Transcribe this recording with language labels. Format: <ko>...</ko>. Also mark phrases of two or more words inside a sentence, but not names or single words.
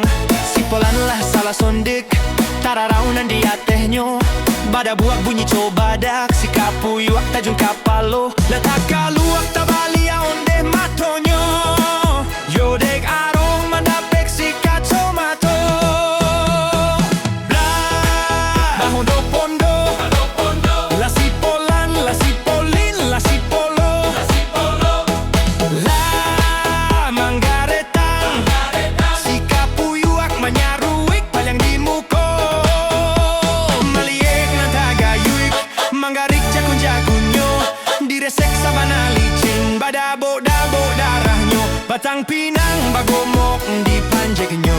<min>Sipolanlah salah sondik, tararaunan di atehnyo, bada buak bunyi cobadak, si kapuyuak tajun kapalo, letak kaluak tabalia onde matonyo. Yodek arok manapek si kacomato. Hondo pondo, la cipolan, la cipolin, la cipolo, la manggaretang, si kapuyuak manyaruik palang di muko. Maliek na tagayuik, manggarik jakun-jakunyo, diresek sa banalicin, badabo-dabo darah nyo, batang pinang bagomok di panjek nyo.</min>